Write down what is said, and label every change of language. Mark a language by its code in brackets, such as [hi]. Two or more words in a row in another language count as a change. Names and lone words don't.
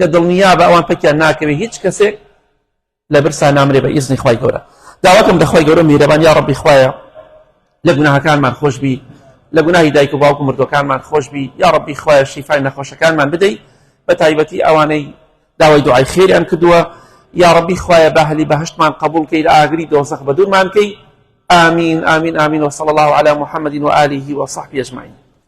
[ckb] دڵنیا بە ئەوان پەکیان ناکەوێت هیچ کەسێک لە برسا نامرێ بە ئیزنی خی گەورە داواکەم دە خی گەورە میرەبان یا ڕەبی خوایە لە گوناهەکانمان خۆش بی لە گوناهی دایک و باوک و مردوەکانمان خۆش بی یا ڕەبی خوایە شیفای نەخۆشەکانمان بدەی بە تایبەتی ئەوانەی داوای دوعای خێریان کردووە یا ڕەبی خوایە بە ئەهلی بەهەشتمان قبول کەی لە ئاگری دۆزەخ بە دوورمان کەی [ar] آمین آمین آمین وصلى الله على محمد وآله وصحبه أجمعين